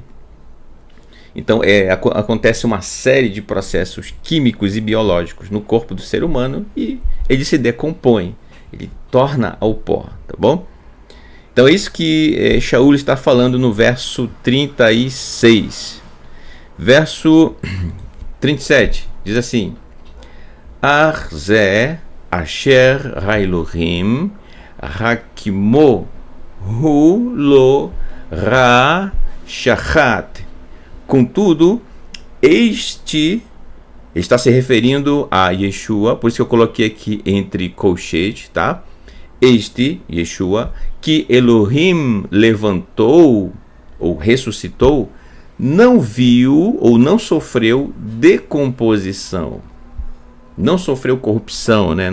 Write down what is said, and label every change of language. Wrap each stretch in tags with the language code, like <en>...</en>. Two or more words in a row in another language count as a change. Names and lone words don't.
<pt>Então acontece uma série de processos químicos e biológicos no corpo do ser humano e ele se decompõe, ele torna ao pó, tá bom? Então é isso que Shaul está falando no verso 36. Verso 37 diz assim:</pt> <he>ארזה אשר האלהים הקימו הוא לא ראה שחת.</he> <pt>Contudo, este está se referindo a Yeshua, por isso que eu coloquei aqui entre colchetes, tá? Este Yeshua que Elohim levantou ou ressuscitou, não viu ou não sofreu decomposição, não sofreu corrupção, né?</pt>